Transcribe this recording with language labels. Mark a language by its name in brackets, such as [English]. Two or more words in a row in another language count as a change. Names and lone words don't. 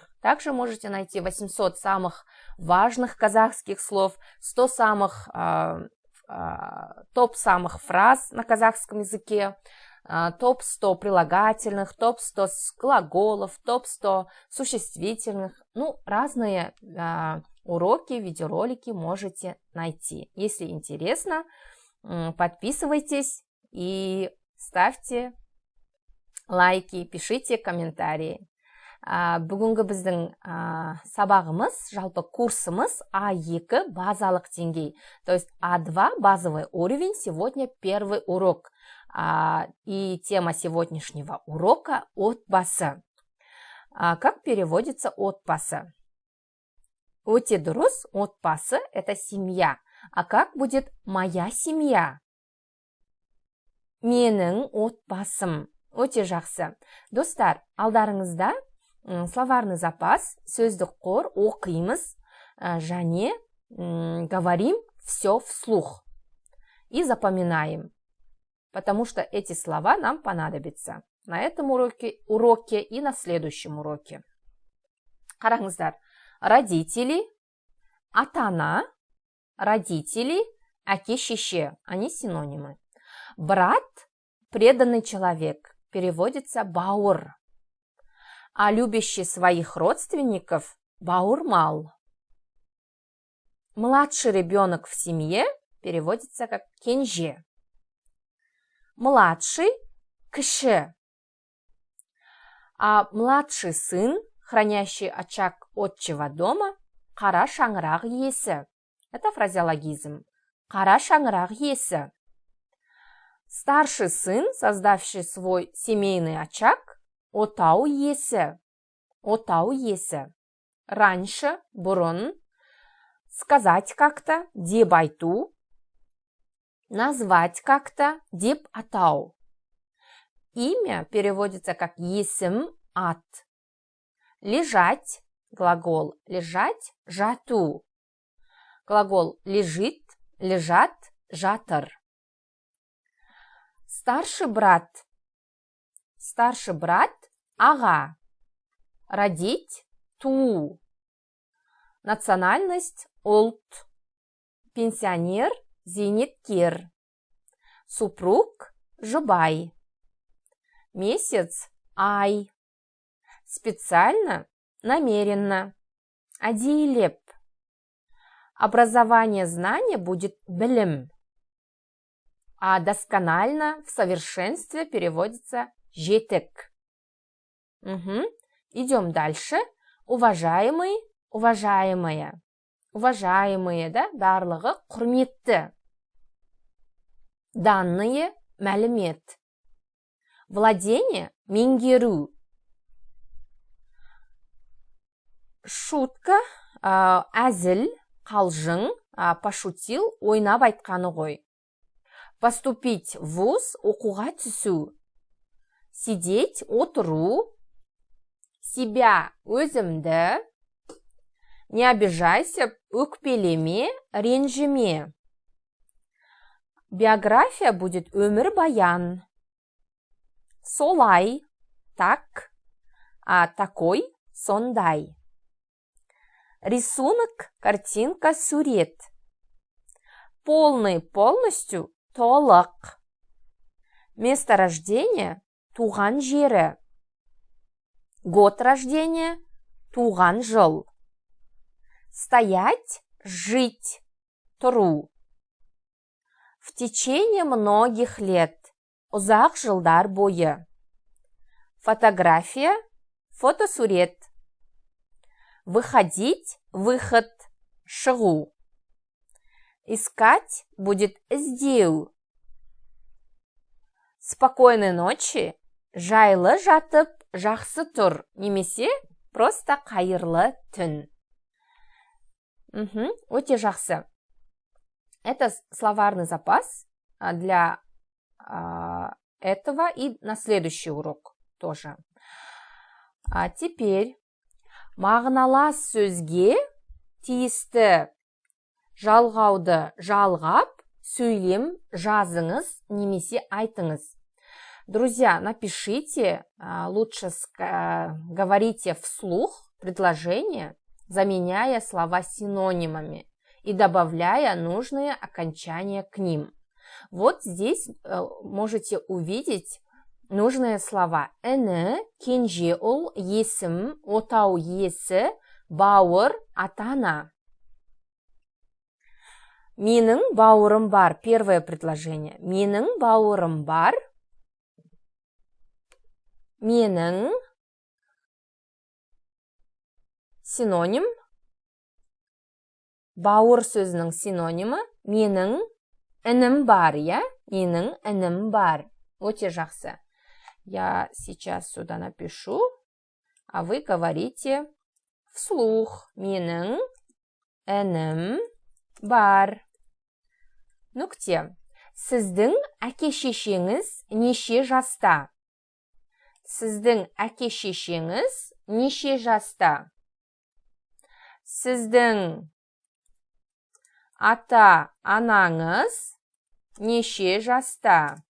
[Russian] Также можете найти 800 самых важных казахских слов, 100 самых, топ самых фраз на казахском языке, топ-100 прилагательных, топ-100 глаголов, топ-100 существительных. Разные уроки, видеоролики можете найти. Если интересно, подписывайтесь и ставьте лайки, пишите комментарии. [Kazakh] Бүгінгі біздің сабағымыз, жалпы курсымыз А2 базалық деңгей. [Russian] То есть А2 базовый уровень, сегодня первый урок. И тема сегодняшнего урока – отбасы. Как переводится отбасы? [Kazakh] Өте дұрыс, отбасы – [Russian] это семья. А как будет моя семья? [Kazakh] Менің отбасым. Өте жақсы. Достар, алдарыңызда [Russian] словарный запас, [Kazakh] сөздік қор оқимыз, және [Russian] говорим все вслух. И запоминаем, потому что эти слова нам понадобятся на этом уроке и на следующем уроке. [Kazakh] Қараңыздар, родители, ата-ана, родители, әке-шеше, [Russian] они синонимы. Брат, преданный человек, переводится бауыр. А любящий своих родственников – бауырмал. Младший ребенок в семье переводится как кенже. Младший – кіші. А младший сын, хранящий очаг отчего дома – [Kazakh] қара шаңырақ иесі. [Russian] Это фразеологизм. [Kazakh] Қара шаңырақ иесі. [Russian] Старший сын, создавший свой семейный очаг – [Kazakh] отау иесі. Отау иесі. Раньше, бұрын. [Russian] Сказать как-то, [Kazakh] деп айту. [Russian] Назвать как-то, [Kazakh] деп атау. [Russian] Имя переводится как [Kazakh] есім, ат. [Russian] Лежать, глагол лежать, жату. Глагол лежит, лежат, жатыр. Старший брат. Старший брат – [Kazakh] аға. [Russian] Родить – туу. Национальность – ұлт. Пенсионер – зейнеткер. Супруг – жұбай. Месяц – ай. Специально – намеренно. [Kazakh] Әдейілеп. [Russian] Образование знания будет білім. А досконально, в совершенстве переводится жетік. Идем дальше. Уважаемый, уважаемая. Уважаемые, [Kazakh] да, барлығы құрметті. [Russian] Данные, мәлімет. Владение, меңгеру. [Kazakh] Шутка, әзіл, қалжың, пошутил, ойнап айтқаны ғой. [Russian] Поступить в вуз, [Kazakh] оқуға түсу. [Russian] Сидеть, отыру. Себя, өзімді. Не обижайся, [Kazakh] өкпелеме, ренжіме. [Russian] Биография будет өмір-баян. [Kazakh] Солай, [Russian] так, а такой, [Kazakh] сондай. [Russian] Рисунок, картинка, сурет. Полный, полностью, толық. Место рождения – [Kazakh] туған жері. [Russian] Год рождения – [Kazakh] туған жыл. [Russian] Стоять – жить, тұру. В течение многих лет – [Kazakh] ұзақ жылдар бойы. [Russian] Фотография – фотосурет. Выходить – выход, шығу. Искать будет іздеу. спокойной ночи, [Kazakh] жайлы жатып, жақсы тұр, немесе просто қайырлы түн. Өте жақсы. [Russian] Это словарный запас для этого и на следующий урок тоже. А теперь [Kazakh] мағыналас сөзге тиісті жалғауды жалғап, сөйлем жазыңыз немесе айтыңыз. [Russian] Друзья, напишите, лучше говорите вслух предложения, заменяя слова синонимами и добавляя нужные окончания к ним. Вот здесь можете увидеть нужные слова. [Kazakh] Іні, кенже ұл, есім, отау есі, бауыр, ата-ана. Менің бауырым бар. [Russian] Первое предложение. [Kazakh] Менің бауырым бар. Менің синоним. Бауыр сөзінің синонимі. Менің інім бар, я? Менің інім бар. Өте жақсы. [Russian] Я сейчас сюда напишу, а вы говорите вслух. [Kazakh] Менің інім бар. Нүкте. Сіздің әке-шешеңіз неше жаста? Сіздің әке-шешеңіз неше жаста? Сіздің ата-анаңыз неше жаста?